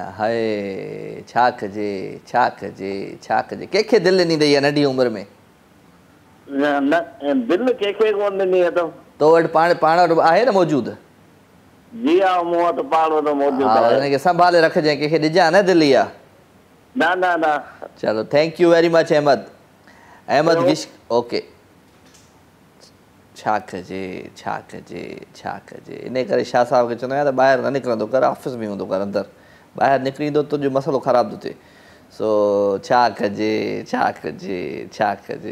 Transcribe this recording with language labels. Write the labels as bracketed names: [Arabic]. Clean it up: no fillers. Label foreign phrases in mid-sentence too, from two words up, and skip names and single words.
[Sindhi] हाय छा कजे छा कजे छा कजे। कंहिंखे दिलि ॾिनी अथई नंढी उमिरि में? न दिलि कंहिंखे कोन ॾिनी अथऊं। तो वटि पाण वटि आहे न मौजूदु? जी हा, मूं वटि पाण वटि मौजूदु आहे। हुनखे संभाले रखजांइ, कंहिंखे ॾिजां न दिलि इहा। न न न। [English] चलो thank you very much अहमद गिश। okay। [Sindhi] छा कजे छा कजे छा कजे। इन करे शाह साहब खे चवंदो आहियां त ॿाहिरि न निकिरंदो कर, ऑफिस में हूंदो कर, अंदरि ॿाहिरि निकिरींदो तुंहिंजो मसइलो ख़राबु थो थिए। सो छा कजे छा कजे छा कजे।